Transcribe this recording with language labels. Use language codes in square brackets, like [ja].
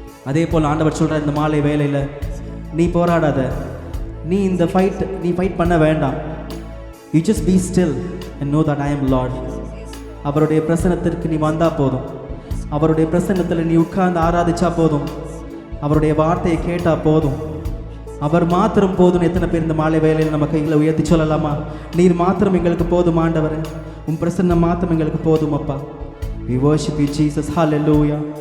[ta] அதே போல் ஆண்டவர் சொல்கிறார் இந்த மாலை வேளையில், நீ போராடாத, நீ ஃபைட் பண்ண வேண்டாம். [en] You just be still and know that I am Lord. [ta] அவருடைய பிரசன்னத்திற்கு நீ வந்தால் போதும், அவருடைய பிரசன்னத்தில் நீ உட்கார்ந்து ஆராதிச்சா போதும், அவருடைய வார்த்தையை கேட்டால் போதும், அவர் மாத்திரம் போதும். எத்தனை பேர் இந்த மாலை வேளையில் நம்ம கைகளை உயர்த்தி சொல்லலாமா? நீர் மாத்திரம் எங்களுக்கு போதும் ஆண்டவரே, உன் பிரசன்னம் மாத்திரம் எங்களுக்கு போதும் அப்பா. [en] We worship you Jesus. Hallelujah.